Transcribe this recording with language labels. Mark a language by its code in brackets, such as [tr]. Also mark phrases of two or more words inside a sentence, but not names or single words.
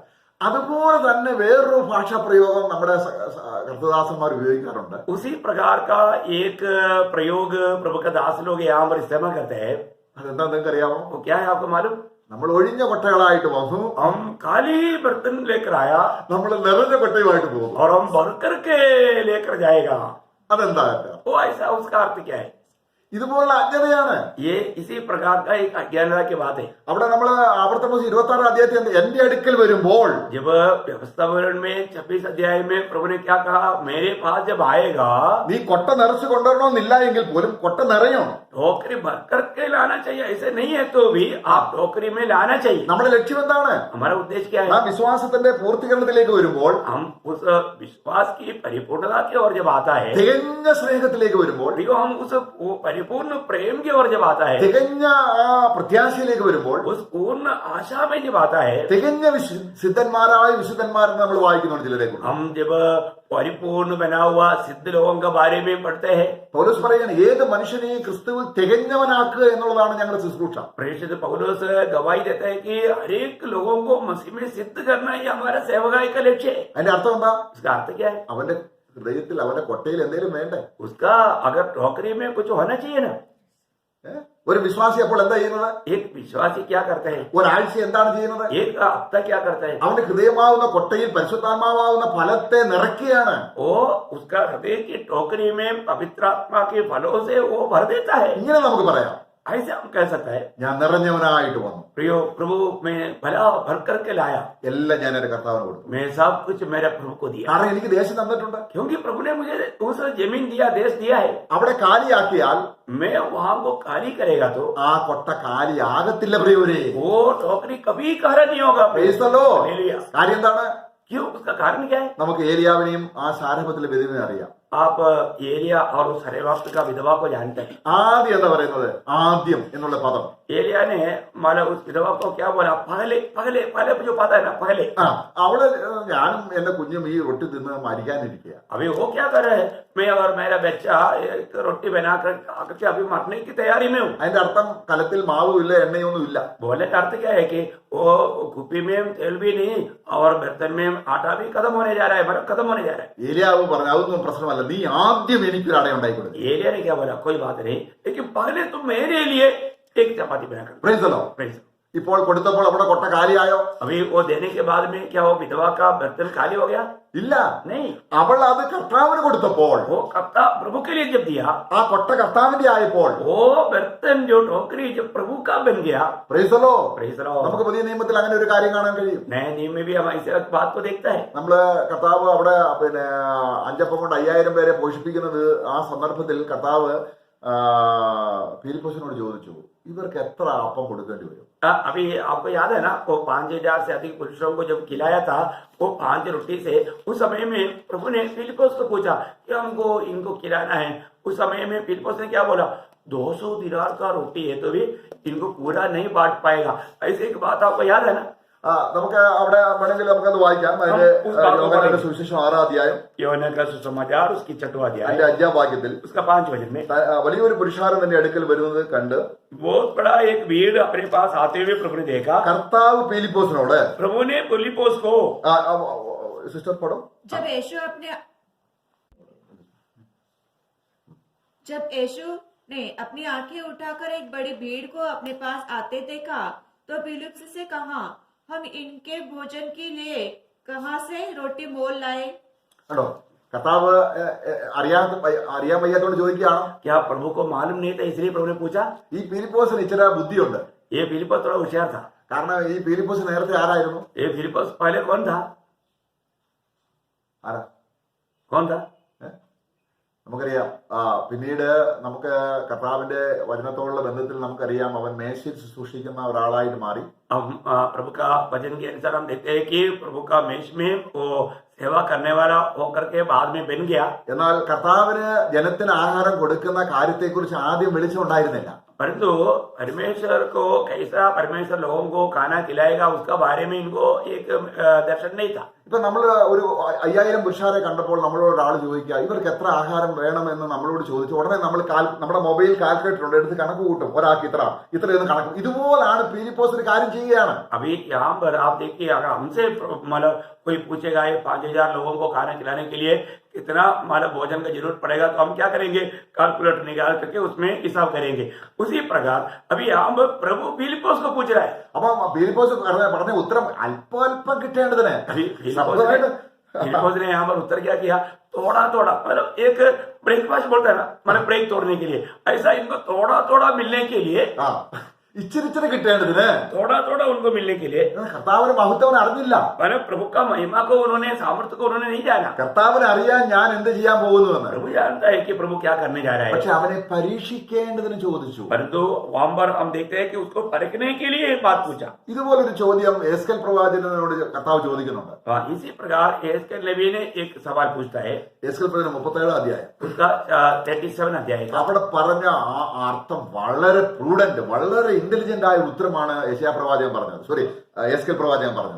[ml] അതുപോലെ തന്നെ വേറൊരു ഭാഷാ പ്രയോഗം നമ്മുടെ കർത്തദാസന്മാർ ഉപയോഗിക്കാറുണ്ട്. [hi] उसी प्रकार का एक प्रयोग प्रभु का दास लोग यहाँ पर इस्तेमाल करते हैं. [ml] അതെന്താ നിങ്ങൾക്ക് അറിയാമോ? [hi] वो क्या है आपको मालूम? [ml] നമ്മൾ ഒഴിഞ്ഞ കൊട്ടകളായിട്ട് വന്നു, [hi] हम खाली बर्तन लेकर आया [ml] നമ്മൾ നിറഞ്ഞ കൊട്ടയുമായിട്ട് പോകും. [hi] और हम भर करके लेकर जाएगा. [ml] അതെന്താ? [hi] वो ऐसा उसका अर्थ क्या है? [ml] ഇതുപോലുള്ള അജ്ഞതയാണ്. [hi] ये इसी प्रकार का एक अज्ञानता की बात है. [ml] അവിടെ നമ്മൾ ആവർത്തന 26 അധ്യായത്തിൽ എന്റെ അടുക്കൽ വരുമ്പോൾ, [hi] जब व्यवस्था विवरण में 26 अध्याय में प्रभु ने क्या कहा, मेरे पास जब आएगा, [ml] നീ കൊട്ട നിറച്ച് കൊണ്ടുവരണമെന്നില്ല എങ്കിൽ പോലും കൊട്ട നിറയും. [hi] टोकरी भर करके लाना चाहिए, ऐसे नहीं है तो भी आप टोकरी में लाना चाहिए. [ml] നമ്മുടെ ലക്ഷ്യം എന്താണ്? [hi] हमारा उद्देश्य क्या ആ है? [ml] വിശ്വാസത്തിന്റെ പൂർത്തീകരണത്തിലേക്ക് വരുമ്പോൾ, [hi] हम उस विश्वास की परिपूर्णता की ओर जब आता है, [ml] തികഞ്ഞ സ്നേഹത്തിലേക്ക് വരുമ്പോൾ, [hi] हम उस परिपूर्ण प्रेम की ओर जब आता है, [ml] തികഞ്ഞ ആ പ്രത്യാശയിലേക്ക് വരുമ്പോൾ, [hi] उस पूर्ण आशा में जब आता है, [ml] തികഞ്ഞ സിദ്ധന്മാരായ വിശുദ്ധന്മാരെന്ന് നമ്മൾ വായിക്കുന്നുണ്ട് ചിലരെ. [hi] हम जब परिपूर्ण बना हुआ सिद्ध लोगों के बारे में पढ़ते हैं. [ml] പൗലോസ് പറയുകയാണ്, ഏത് മനുഷ്യനെയും ക്രിസ്തുവിൽ തികഞ്ഞവനാക്കുക എന്നുള്ളതാണ് ഞങ്ങളുടെ ശുശ്രൂഷ. [hi] प्रेषित पौलुस गवाही देता है कि हर एक लोगों को मसीह में सिद्ध करना ही हमारा सेवकाई का लक्ष्य है. [ml] അതിന്റെ अർത്ഥം എന്താ? [hi] उसका अर्थ क्या है? [ml] അവന്റെ ഹൃദയത്തിൽ അവന്റെ കൊട്ടയിൽ എന്തെങ്കിലും വേണ്ടേ? [hi] उसका अगर टोकरी में कुछ होना चाहिए ना. [ml] ഒരു വിശ്വാസി അപ്പോൾ എന്താ ചെയ്യുന്നത്? [hi] एक विश्वासी क्या करता है? [ml] ഒരാഴ്ച എന്താണ് ചെയ്യുന്നത്? [hi] एक हफ्ता क्या करता है? [ml] അവന്റെ ഹൃദയമാവുന്ന കൊട്ടയിൽ പരിശുദ്ധാത്മാവാവുന്ന ഫലത്തെ നിറയ്ക്കുകയാണ്. [hi] वो उसका हृदय की टोकरी में पवित्र आत्मा के फलों से वो भर देता है. [ml] ഇങ്ങനെ നമുക്ക് പറയാം, [hi] ऐसे हम कह सकते हैं, [ml] ഞാൻ നിറഞ്ഞവനായിട്ട് വന്നു, [hi] प्रियो प्रभु मैं भला भर करके लाया, [ml] എല്ലാം ഞാൻ എന്റെ കർത്താവിന് കൊടുത്തു. [hi] मैं सब कुछ मेरे प्रभु को दिया. [ml] കാരണം എനിക്ക് ദേശം തന്നിട്ടുണ്ട്. [hi] क्योंकि प्रभु ने मुझे उस जमीन दिया, देश दिया है. [ml] അവിടെ കാലിയാക്കിയാൽ [hi] मैं वहां को खाली करेगा तो [ml] ആ കൊട്ട കാലിയാകത്തില്ല പ്രിയവരെ. [hi] वो टोकरी കभी खाली नहीं होगा. [en] Praise the Lord. [hi] हालेलुया. [ml] കാര്യം എന്താണ്? [hi] क्यों? उसका कारण क्या है? [ml] നമുക്ക് ഏലിയാവിനെയും ആ സാരഭത്തിലെ വിധവയും അറിയാം. [hi] आप एलिया और उस हरेवाप्त का विधवा को जानते हैं. [ml] ആദ്യം എന്താ പറയുന്നത്? ആദ്യം എന്നുള്ള പദം. [hi] एलिया ने माला उस विधवा को क्या बोला? पहले पहले पहले जो पता है ना, पहले. [ml] അവള് ഞാനും എന്റെ കുഞ്ഞും ഈ റൊട്ടി തിന്ന് മരിക്കാനിരിക്കുക. [hi] अभी वो क्या कर रहे हैं? मैं और मेरा बच्चा एक रोटी बनाकर खाकर के अभी मरने की तैयारी में हूँ. [ml] അതിന്റെ അർത്ഥം കലത്തിൽ മാവും ഇല്ല, എണ്ണയൊന്നും ഇല്ല. [hi] बोलने का अर्थ क्या है कि वो कुप्पी में तेल भी नहीं और बर्तन में आटा भी खत्म होने जा रहा है, बर्फ खत्म होने जा रहा है. [ml] ഏലിയാവ് പറഞ്ഞു, അതൊന്നും പ്രശ്നമല്ല, നീ ആദ്യം എനിക്കൊരു അട ഉണ്ടാക്കി കൊടുത്തു. [hi] एलिया ने क्या बोला? कोई बात नहीं, लेकिन पहले तुम मेरे लिए एक चपाती बनाकर. [en] Praise the Lord. [ml] ഇപ്പോൾ കൊടുത്തപ്പോൾ അവിടെ കൊട്ട കാലിയായോ? [hi] अभी वो देने के बाद में क्या वो विधवा का बर्तन खाली हो गया? [ml] ഇല്ല. [hi] नहीं, [ml] അവൾ അത് കർത്താവിന് കൊടുത്തപ്പോൾ [hi] वो कप्ता प्रभु के लिए जब दिया, [ml] ആ കൊട്ട കർത്താവിന്റെ ആയപ്പോൾ [hi] वो बर्तन जो टोकरी जब प्रभु का बन गया, [en] praise the Lord. praise the Lord. [ml] നമുക്ക് പുതിയ നിയമത്തിൽ അങ്ങനെ ഒരു കാര്യം കാണാൻ കഴിയും. [hi] नए नियम में भी हम इस बात को देखता है। നമ്മള് കർത്താവ് അവിടെ പിന്നെ 5 അപ്പം കൊണ്ട് 5000 പേരെ പോഷിപ്പിക്കുന്നത് ആ സന്ദർഭത്തിൽ കർത്താവ് ഫിലിപ്പോസിനോട് ചോദിച്ചു, ഇവർക്ക് എത്ര അപ്പം കൊടുക്കേണ്ടി വരും? अभी आपको याद है ना, वो 5000 से अधिक पुरुषों को जब खिलाया था, वो 5 रोटी से, उस समय में प्रभु ने फिलिपोस को पूछा कि हमको इनको खिलाना है। उस समय में फिलिपोस ने क्या बोला, 200 दिनार का रोटी है तो भी इनको पूरा नहीं बांट पाएगा। ऐसे एक बात आपको याद है ना? [ml] നമുക്ക് അവിടെ വേണമെങ്കിൽ നമുക്കത് വായിക്കാം. അതിന്റെ യോഹന്നാന്റെ സുവിശേഷം 6-ാം അധ്യായം [hi] यूहन्ना का सुसमाचार उसकी 6वां अध्याय [ml] അതിന്റെ 5-ാം വാക്യത്തിൽ [hi] उसका 5 वचन में [ml] വലിയൊരു പുരുഷാരം തന്റെ അടുക്കൽ വരുന്നത് കണ്ട് [hi] बहुत बड़ा एक भीड़ अपने पास आते हुए प्रभु ने देखा। [ml] കർത്താവ് ഫിലിപ്പോസിനോട് [hi] प्रभु ने फिलिपोस को [ml] സിസ്റ്റർ പടം [hi] जब यीशु ने अपनी आंखें उठाकर एक बड़ी भीड़ को अपने पास आते देखा तो फिलिप्स से कहा, हम इनके भोजन के लिए कहाँ से रोटी मोल लाए? [ml] കണ്ടോ, കർത്താവ് അറിയാൻ വയ്യാത്തോണ്ട് ചോദിക്കുകയാണോ? [hi] क्या प्रभु को मालूम नहीं था इसलिए प्रभु ने पूछा? [ml] ഈ ഫിലിപ്പോസിന് ഇച്ചിരി ബുദ്ധിയുണ്ട്. [hi] ये फिलिपोस थोड़ा होशियार था। [ml] കാരണം ഈ ഫിലിപ്പോസ് നേരത്തെ ആരായിരുന്നു? [hi] ये फिलिपोस पहले कौन था? [ml] ആരാ? [hi] कौन था? [ml] നമുക്കറിയാം. പിന്നീട് നമുക്ക് കർത്താവിന്റെ വചനത്തോടുള്ള ബന്ധത്തിൽ നമുക്കറിയാം അവൻ മേശയിൽ ശുശ്രൂഷിക്കുന്ന ഒരാളായിട്ട് മാറി. [hi] हम प्रभु का वचन के अनुसार हम देखते हैं कि प्रभु का मेष में वो सेवा करने वाला होकर के बाद में बन गया। [ml] എന്നാൽ കർത്താവിന് ജനത്തിന് ആഹാരം കൊടുക്കുന്ന കാര്യത്തെക്കുറിച്ച് ആദ്യം വെളിച്ചമുണ്ടായിരുന്നില്ല. [hi] परंतु परमेश्वर को कैसा परमेश्वर लोगों को खाना खिलाएगा उसका बारे में इनको एक दर्शन नहीं था। [ml] ഇപ്പൊ നമ്മൾ ഒരു 5000 പുരുഷാരെ കണ്ടപ്പോൾ നമ്മളോട് ഒരാൾ ചോദിക്കുക ഇവർക്ക് എത്ര ആഹാരം വേണമെന്ന് നമ്മളോട് ചോദിച്ചു ഉടനെ നമ്മൾ നമ്മുടെ [en] mobile calculator [ml] ഉണ്ട്, എടുത്ത് കണക്ക് കൂട്ടും, ഒരാൾക്ക് ഇത്രയെന്ന് കണക്ക്. ഇതുപോലാണ് ഫിലിപ്പോസ് ഒരു കാര്യം ചെയ്യുകയാണ്. [hi] अभी यहाँ पर आप देखिए, अगर हमसे मतलब कोई पूछेगा ये 5000 लोगों को खाना खिलाने के लिए कितना मतलब भोजन का जरूरत पड़ेगा, तो हम क्या करेंगे, कैलकुलेटर निकाल करके उसमें हिसाब करेंगे। उसी प्रकार अभी यहाँ पर प्रभु फिलिपोस को पूछ रहा है। [ml] അപ്പൊ ഫിലിപ്പോസ് പറഞ്ഞ ഉത്തരം അല്പം കിട്ടേണ്ടതിന് [hi] फिलिपोस ने यहाँ पर उत्तर क्या किया, थोड़ा थोड़ा, मतलब एक ब्रेकफास्ट बोलता है ना, मतलब ब्रेक तोड़ने के लिए, ऐसा इनको थोड़ा थोड़ा मिलने के लिए, [ml] ഇച്ചിരി കിട്ടേണ്ടതിന് [hi] थोड़ा थोड़ा उनको मिलने के लिए, [ml] കർത്താവിന് മഹത്വം അറിഞ്ഞില്ല. [hi] मतलब प्रभु का महिमा को उन्होंने, सामर्थ्य को उन्होंने नहीं जाना। [ml] കർത്താവിന് അറിയാൻ ഞാൻ എന്ത് ചെയ്യാൻ പോകുന്നുവെന്ന്. [hi] प्रभु जानता है कि प्रभु क्या करने जा रहा है, [ml] പക്ഷെ അവനെ പരീക്ഷിക്കേണ്ടതിന് ചോദിച്ചു. [hi] परंतु वहां पर हम देखते हैं कि उसको परखने के लिए एक बात पूछा। [ml] ഇതുപോലൊരു ചോദ്യം എസ്കേൽ പ്രവാചകനോട് കർത്താവ് ചോദിക്കുന്നുണ്ട്. [hi] इसी प्रकार एस्केल नबी ने एक सवाल पूछता है, [ml] എസ്കേൽ പ്രവചനം 37-ാം അധ്യായം. [hi] उसका 37 अध्याय का। [ml] അവിടെ പറഞ്ഞ ആ അർത്ഥം വളരെ പ്രൂഡന്റ്, വളരെ ഇന്റലിജന്റ് ആയ ഉത്തരമാണ് യെശയ്യാ പ്രവാചകൻ പറഞ്ഞത്, സോറി എസ്കേൽ പ്രവാചകൻ പറഞ്ഞത്.